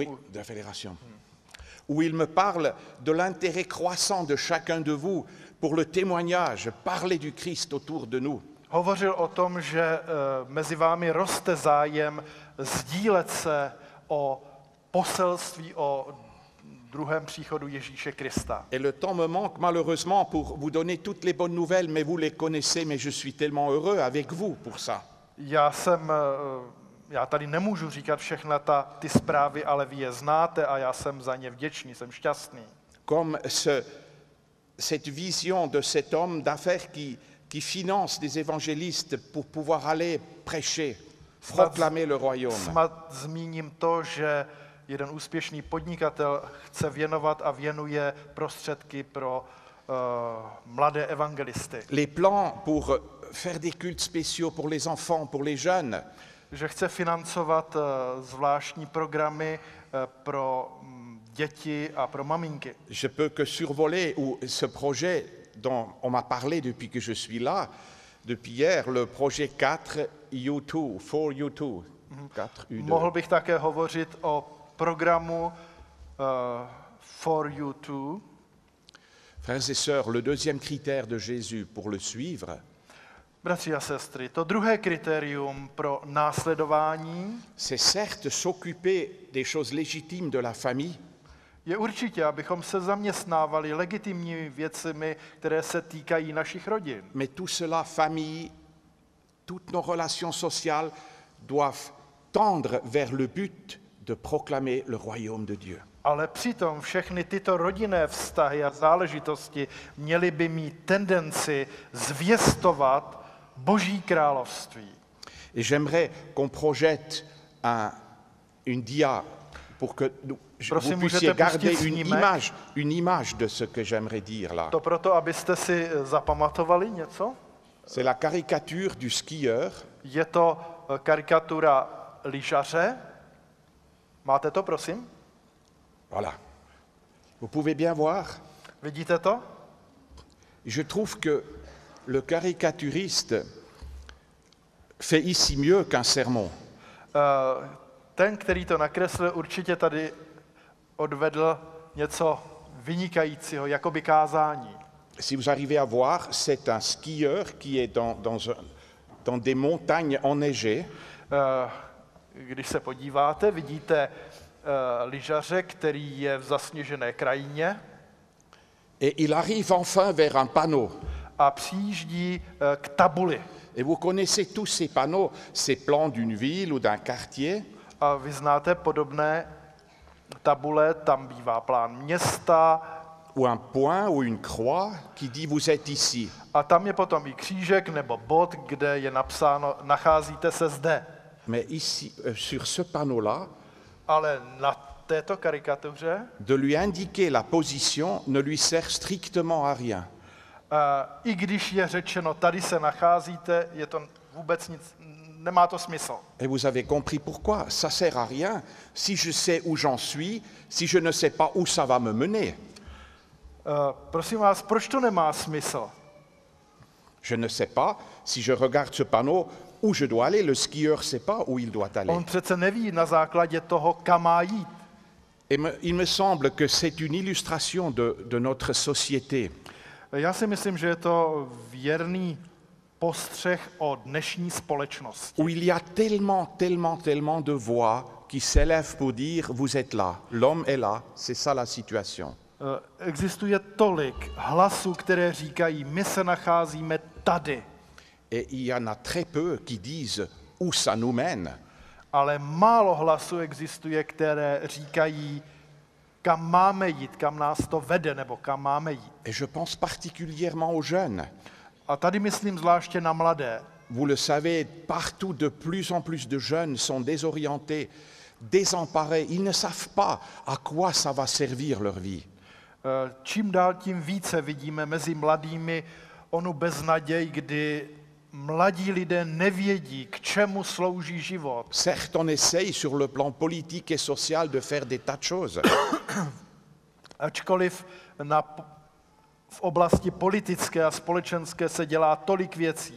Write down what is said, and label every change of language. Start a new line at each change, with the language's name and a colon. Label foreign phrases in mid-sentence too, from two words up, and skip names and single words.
French: oui, de la fédération, où il me parle de l'intérêt croissant de chacun de vous pour le témoignage, parler du Christ autour de nous.
Czech: Hovořil o tom, že mezi vámi roste zájem sdílet se o poselství, o druhém příchodu Ježíše Krista.
French: Et le temps me manque malheureusement pour vous donner toutes les bonnes nouvelles, mais vous les connaissez, mais je suis tellement heureux avec vous pour ça.
Czech: Já tady nemůžu říkat všechny ty zprávy, ale vy je znáte a já jsem za ně vděčný, jsem šťastný.
French: Comme cette vision de cet homme d'affaires qui finance des évangélistes pour pouvoir aller prêcher, proclamer le royaume.
Czech: Snad zmíním to, že jeden úspěšný podnikatel chce věnovat a věnuje prostředky pro mladé evangelisty.
French: Les plans pour faire des cultes spéciaux pour les enfants, pour les jeunes.
Czech: Že chce financovat zvláštní programy pro děti a pro maminky.
French: Je peux que survoler ce projet dont on m'a parlé depuis que je suis là, depuis hier, le projet 4U2, 4U2. 4U2.
Czech: Mohl bych také hovořit o programu 4U2.
French: Frères et sœurs, le deuxième critère de Jésus pour le suivre,
Czech: Bratři a sestry, to druhé kritérium pro následování
French: c'est certes s'occuper des choses légitimes de la famille,
Czech: je určitě, abychom se zaměstnávali legitimními věcmi, které se týkají našich rodin.
French: mais tout cela, famille, toutes nos relations sociales doivent tendre vers le but de proclamer le royaume de Dieu.
Czech: Ale přitom všechny tyto rodinné vztahy a záležitosti měly by mít tendenci zvěstovat Boží království.
French: Et j'aimerais qu'on projette une dia pour que
Czech: Prosím,
French: vous puissiez
Czech: můžete
French: garder
Czech: pustit snímek?
French: une image de ce que j'aimerais dire là.
Czech: To proto, abyste si zapamatovali něco.
French: C'est la caricature du skieur
Czech: Je to karikatura lyžaře. Máte to, prosím?
French: Voilà. Vous pouvez bien voir.
Czech: Vidíte to?
French: Je trouve que le caricaturiste fait ici mieux qu'un sermon.
Czech: Ten, který to nakreslil, určitě tady odvedl něco vynikajícího, jakoby kázání.
French: Si vous arrivez à voir, c'est un skieur qui est dans des montagnes enneigées.
Czech: Když se podíváte, vidíte lyžaře, který je v zasněžené krajině.
French: Et il arrive enfin vers un panneau.
Czech: A přijíždí k tabuli.
French: Et vous connaissez tous ces panneaux, ces plans d'une ville ou d'un quartier.
Czech: A vy znáte podobné tabule, tam bývá plán města.
French: Ou un point ou une croix qui dit vous êtes ici.
Czech: A tam je potom i křížek nebo bod, kde je napsáno nacházíte se zde.
French: Mais ici, sur ce panneau-là,
Czech: ale na této karikatuře
French: de lui indiquer la position ne lui sert strictement à rien.
Czech: I když je řečeno, tady se nacházíte, je to vůbec nic, nemá to smysl.
French: Et vous avez compris pourquoi. Ça sert à rien si je sais où j'en suis, si je ne sais pas où ça va me mener.
Czech: Prosím vás, proč to nemá smysl?
French: Je ne sais pas si je regarde ce panneau où je dois aller. Le skieur ne sait pas où il doit aller. On
Czech: přece neví na základě toho, kam má jít.
French: Et il me semble que c'est une illustration de notre société.
Czech: Já si myslím, že je to věrný postřeh o dnešní společnosti.
French: Où il y a tellement de voix qui s'élèvent pour dire vous êtes là, l'homme est là, c'est ça la situation.
Czech: Existuje tolik hlasů, které říkají, my se nacházíme tady.
French: Et il y en a très peu qui disent où ça nous mène.
Czech: Ale málo hlasů existuje, které říkají, kam máme jít, kam nás to vede, nebo kam máme jít.
French: Et je pense particulièrement aux jeunes.
Czech: A tady myslím zvláště na mladé.
French: Vous le savez, partout de plus en plus de jeunes sont désorientés, désemparés. Ils ne savent pas à quoi ça va servir leur vie.
Czech: Čím dál tím více vidíme mezi mladými onu beznaděj, kdy mladí lidé nevědí, k čemu slouží život.
French: Certes, on essaye sur le plan politique et social de faire des tas de choses.
Czech: Ačkoliv v oblasti politické a společenské se dělá tolik věcí.